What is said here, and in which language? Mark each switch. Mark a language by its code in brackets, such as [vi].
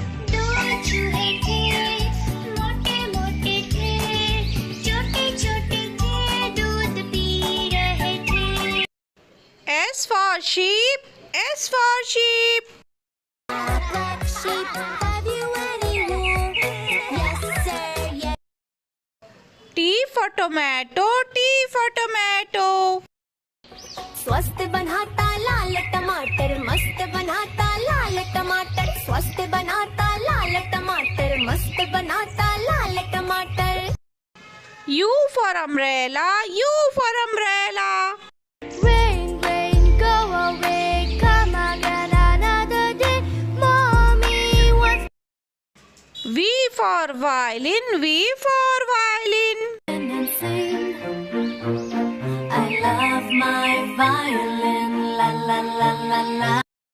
[hi] दो चूहे थे, मोटे मोटे थे, छोटे छोटे थे, दूध पी रहे थे. [en] S for sheep, S for sheep. Black sheep, have you any wool? Yes, sir, yes. T for tomato, T for tomato. [hi] स्वस्थ बनाता लाल टमाटर, मस्त बनाता लाल टमाटर. स्वस्थ बनाता लाल टमाटर, मस्त बनाता लाल टमाटर. [en] U for umbrella, U for umbrella. Rain, rain, go away, come again another day. Mommy wants V for violin, V for violin. and sing. I love my violin, la la la la la.